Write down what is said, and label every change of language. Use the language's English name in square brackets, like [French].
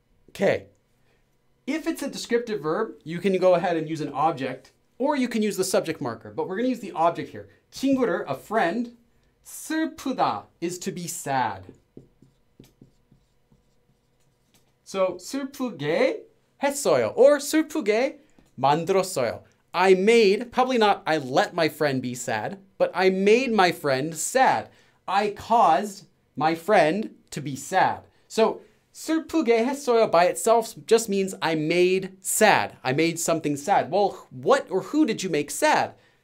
[English] Okay, if it's a descriptive verb, you can go ahead and use an object, or you can use the subject marker, but we're going to use the object here. 친구를, a friend. 슬프다 is to be sad. [Korean] So 슬프게 했어요, or 슬프게 만들었어요. [English] I made, probably not I let my friend be sad, but I made my friend sad. I caused my friend to be sad. So [Korean] 슬프게 했어요 [English] by itself just means I made sad. I made something sad. Well, what or who did you make sad?